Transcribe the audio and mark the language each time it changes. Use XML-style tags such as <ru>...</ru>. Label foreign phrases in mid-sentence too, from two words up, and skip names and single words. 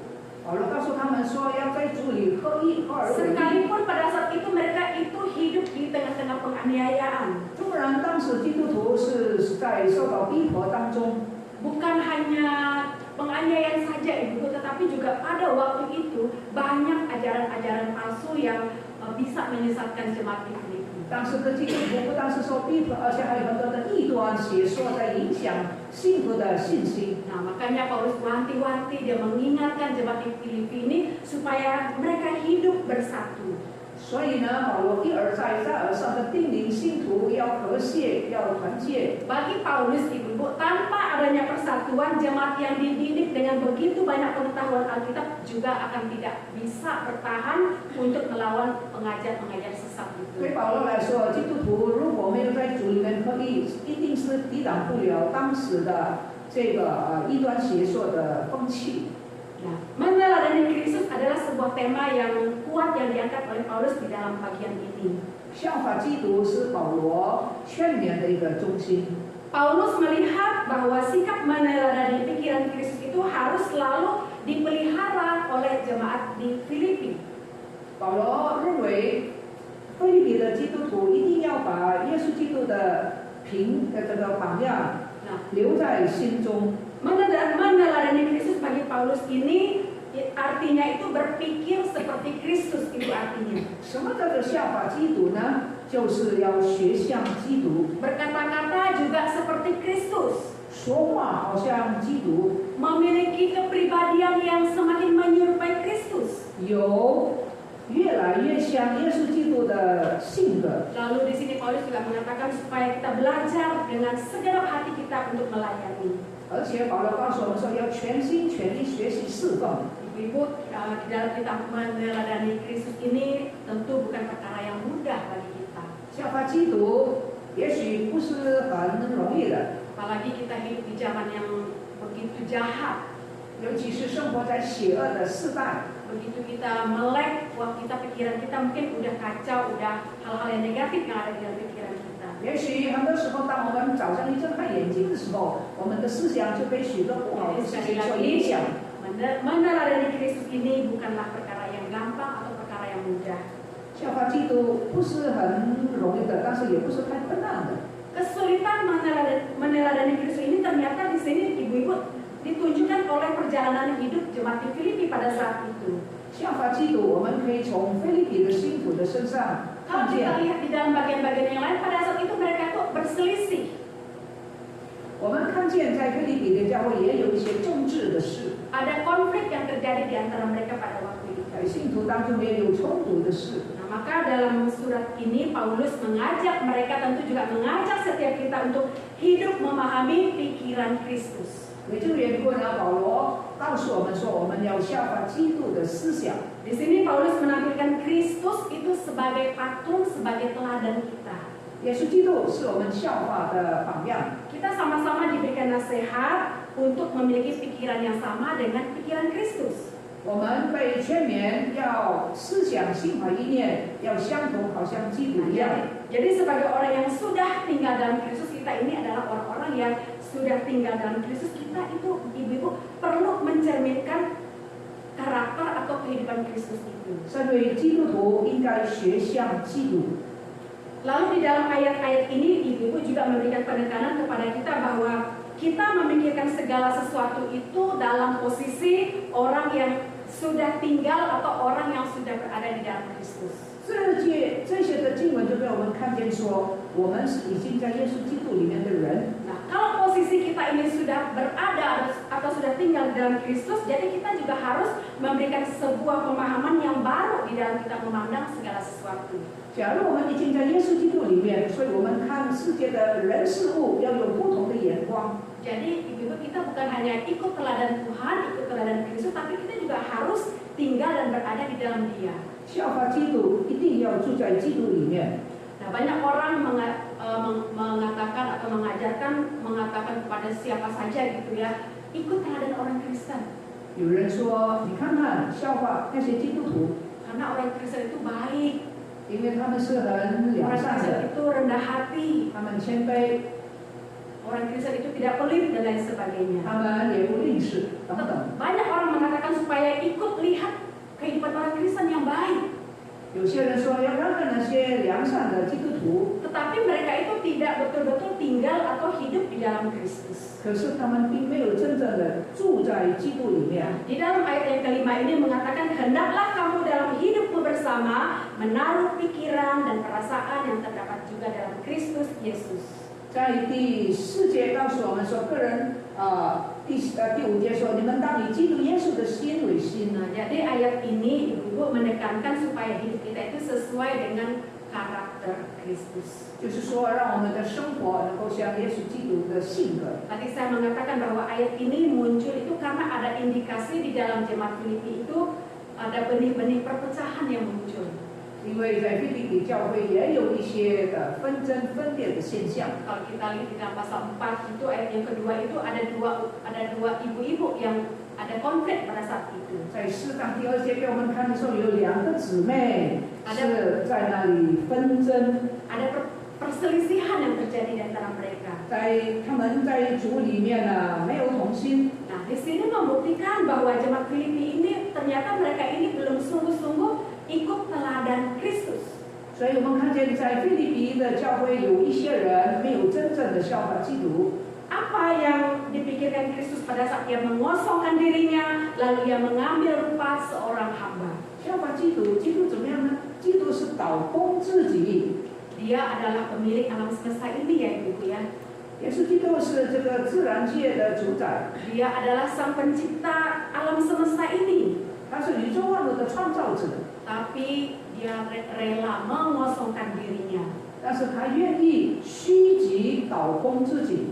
<zh>保罗告诉他们说，要在主里合一，合而为一。</zh> <id>Sekalipun pada saat itu mereka itu hidup di tengah-tengah penganiayaan.</id> <zh>纵然当时基督徒是在受到逼迫当中，</zh> <id>Bukan hanya penganiayaan saja ibu, tetapi juga pada waktu itu banyak ajaran-ajaran palsu yang bisa menyesatkan jemaat di Filipi.</id> <zh>当时的基督徒不但是受逼迫，而且还有很多的异端邪说在影响信徒的信心。</zh> <id>Nah, makanya Paulus wanti-wanti, dia mengingatkan jemaat di Filipi ini supaya mereka hidup bersatu.</id> <zh>所以呢，保罗一而再、再而三的叮咛信徒要和谐，要团结。</zh> <id>Bagi Paulus ibu-ibu, tanpa adanya persatuan, jemaat yang dididik dengan begitu banyak pengetahuan Alkitab juga akan tidak bisa bertahan untuk melawan pengajar-pengajar sesat</id> <zh>对</zh> <id>itu.</id> <zh>保罗来说，基督徒如果没有在主里面合一，一定是抵挡不了当时的这个异端邪说的风气。</zh> <id>Nah, meneladani Kristus adalah sebuah tema yang kuat yang diangkat oleh Paulus di dalam bagian ini.</id> <zh>效法基督是保罗劝勉的一个中心。</zh> <id>Paulus melihat bahwa sikap meneladani pikiran Kristus itu harus selalu dipelihara oleh jemaat di Filipi.</id> <zh>保罗认为，腓立比的基督徒一定要把耶稣基督的这个榜样</zh> <id>Nah,</id> <zh>留在心中。</zh> <id>meneladani Kristus bagi Paulus ini artinya itu berpikir seperti Kristus itu artinya.</id> <zh>什么叫做效法基督呢？就是要学像基督，</zh> <id>Berkata-kata juga seperti Kristus.</id> <zh>说话好像基督，</zh> <id>Memiliki kepribadian yang semakin menyerupai Kristus.</id> <zh>有越来越像耶稣基督的性格。</zh> <id>Lalu di sini Paulus juga mengatakan supaya kita belajar dengan segenap hati kita untuk melayani.</id> <zh>而且保罗告诉我们说，要全心全力学习侍奉。</zh> <id>Ibu-ibu, di dalam kita meneladani Kristus ini tentu bukan perkara yang mudah bagi kita.</id> <zh>效法基督也许不是很容易的，</zh> <id>Apalagi kita hidup di zaman yang begitu jahat.</id> <zh>尤其是生活在邪恶的世代。</zh> <id>Begitu kita melek, wah pikiran kita mungkin udah kacau, udah hal-hal yang negatif yang ada di dalam pikiran kita.</id> <zh>也许很多时候，当我们早上一睁开眼睛的时候，我们的思想就被许多不好的事情所影响。</zh> <id>Meneladani Kristus ini bukanlah perkara yang gampang atau perkara yang mudah.</id> <zh>效法基督不是很容易的，但是也不是太困难的。</zh> <id>Kesulitan meneladani Kristus ini ternyata di sini ibu-ibu ditunjukkan oleh perjalanan hidup jemaat di Filipi pada saat itu.</id> <zh>效法基督，我们可以从腓立比的信徒的身上</zh> <id>Kalau</id> <zh>看</zh> <id>kita</id> <zh>见，</zh> <id>lihat di dalam bagian-bagian yang lain, pada saat itu mereka tuh berselisih.</id> <zh>我们看见在腓立比的教会也有一些政治的事，</zh> <id>Ada konflik yang terjadi di antara mereka pada waktu itu.</id> <zh>在信徒当中也有冲突的事。</zh> <id>Nah, maka dalam surat ini Paulus mengajak mereka, tentu juga mengajak setiap kita untuk hidup memahami pikiran Kristus.</id> <zh>为这个缘故呢，保罗告诉我们说，我们要效法基督的思想。</zh> <id>Di sini Paulus menampilkan Kristus itu sebagai patung, sebagai teladan kita.</id> <zh>耶稣基督是我们效法的榜样。</zh> <id>Kita sama-sama diberikan nasihat untuk memiliki pikiran yang sama dengan pikiran Kristus.</id> <zh>我们被劝勉要思想、心怀意念要相同，好像基督一样。</zh> <id>Jadi sebagai orang yang sudah tinggal dalam Kristus, kita ini adalah orang-orang yang sudah tinggal dalam Kristus. Kita itu, ibu-ibu, perlu mencerminkan karakter atau kehidupan Kristus itu.</id> <zh>身为基督徒，应该学像基督。</zh> <id>Lalu di dalam ayat-ayat ini, ibu-ibu juga memberikan penekanan kepada kita bahwa kita memikirkan segala sesuatu itu dalam posisi orang yang sudah tinggal atau orang yang sudah berada di dalam Kristus.</id> <zh>这些的经文就给我们看见说，我们是已经在耶稣基督里面的人。</zh> <id>Nah, kalau posisi kita ini sudah berada atau sudah tinggal di dalam Kristus, jadi kita juga harus memberikan sebuah pemahaman yang baru di dalam kita memandang segala sesuatu.</id> <zh>假如我们已经在耶稣基督里面，所以我们看世界的人事物要有不同的眼光。</zh> <id>Jadi ibu-ibu, kita bukan hanya ikut teladan Tuhan, ikut teladan Kristus, tapi kita juga harus tinggal dan berada di dalam Dia.</id> <zh>效法基督，一定要住在基督里面。</zh> <id>Nah, banyak orang mengatakan atau mengatakan kepada siapa saja gitu ya, ikut teladan orang Kristen.</id> <zh>有人说，你看看，效法那些基督徒，</zh> <id>Karena orang Kristen itu baik,</id> <zh>因为他们是很良</zh> <id>orang</id> <zh>善</zh> <id>Kristen</id> <zh>的，</zh> <id>itu rendah hati,</id> <zh>他们谦卑，</zh> <id>orang Kristen itu tidak pelit dan lain sebagainya.</id> <zh>他们也不吝啬等等。</zh> <id>Banyak orang mengatakan supaya ikut lihat kehidupan orang Kristen yang baik.</id> <zh>有些人说要看看那些良善的基督徒，</zh> <id>Tetapi mereka itu tidak betul-betul tinggal atau hidup di dalam Kristus.</id> <zh>可是他们并没有真正的住在基督里面。</zh> <id>Di dalam ayat yang kelima ini mengatakan, hendaklah kamu dalam hidupmu bersama menaruh pikiran dan perasaan yang terdapat juga dalam Kristus Yesus.</id> <zh>在第4节告诉我们说，个人第5节说，你们当以基督耶稣的心为心。</zh> <id>Nah, jadi ayat ini ibu-ibu menekankan supaya hidup kita itu sesuai dengan karakter Kristus.</id> <zh>就是说，让我们的生活能够像耶稣基督的性格。</zh> <id>Tadi saya mengatakan bahwa ayat ini muncul itu karena ada indikasi di dalam jemaat Filipi itu ada benih-benih perpecahan yang muncul.</id> <zh>因为在腓立比教会也有一些的纷争分裂的现象。</zh> <id>Kalau kita lihat di dalam pasal 4 itu ayat yang kedua itu ada dua ibu-ibu yang ada konflik pada saat itu.</id> <zh>在4章第2节给我们看的时候，有2个姊妹是在那里纷争，</zh> <id>Ada perselisihan yang terjadi di antara mereka.</id> <zh>他们在主里面呢没有同心。</zh> <id>Nah, di sini membuktikan bahwa jemaat Filipi ini ternyata mereka ini belum sungguh-sungguh ikut teladan Kristus.</id> <zh>所以我们看见在腓立比的教会有一些人没有真正的效法基督。</zh> <id>Apa yang dipikirkan Kristus pada saat ia mengosongkan dirinya, lalu ia mengambil rupa seorang hamba.</id> <zh>效法基督，基督怎么样呢？基督是倒空自己。</zh> <id>Dia adalah pemilik alam semesta ini ya ibu ya.</id> <zh>耶稣基督是这个自然界的主宰，</zh> <id>Dia adalah sang pencipta alam semesta ini.</id> <zh>他是宇宙万物的创造者，</zh> <id>Tapi dia rela mengosongkan dirinya.</id> <zh>但是他愿意虚己倒空自己。</zh>